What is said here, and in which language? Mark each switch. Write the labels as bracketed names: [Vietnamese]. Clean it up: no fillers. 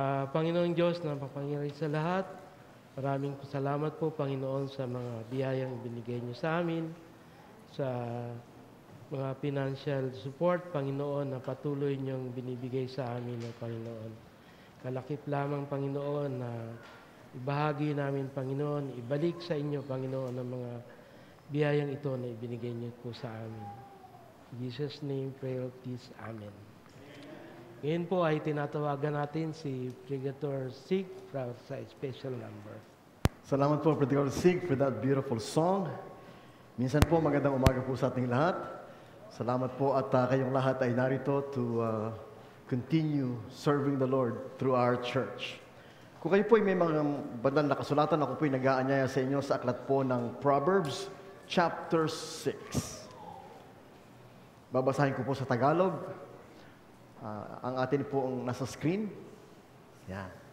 [Filipino] Panginoong Diyos na mapangyarihan sa lahat, maraming salamat po, Panginoon, sa mga biyayang binigay niyo sa amin, sa mga financial support, Panginoon, na patuloy niyong binibigay sa amin, Panginoon. Kalakip lamang, Panginoon, na ibahagi namin, Panginoon, ibalik sa inyo, Panginoon, ang mga biyayang ito na ibinigay niyo po sa amin. [English] In Jesus' name, pray of peace. [Filipino] Amen. Ngayon po ay tinatawagan natin si Brigadier Sig sa special number. Salamat po, Brigadier Sig, [English] for that beautiful song. [Filipino] Minsan po, magandang umaga po sa ating lahat. Salamat po at kayong lahat ay narito [English] to continue serving the Lord through our church. [Filipino] Kung kayo po ay may mga bandang nakasulatan, ako po ay nag-aanyaya sa inyo sa aklat po ng Proverbs chapter 6. Babasahin ko po sa Tagalog. Ang atin po ang nasa screen. Yan.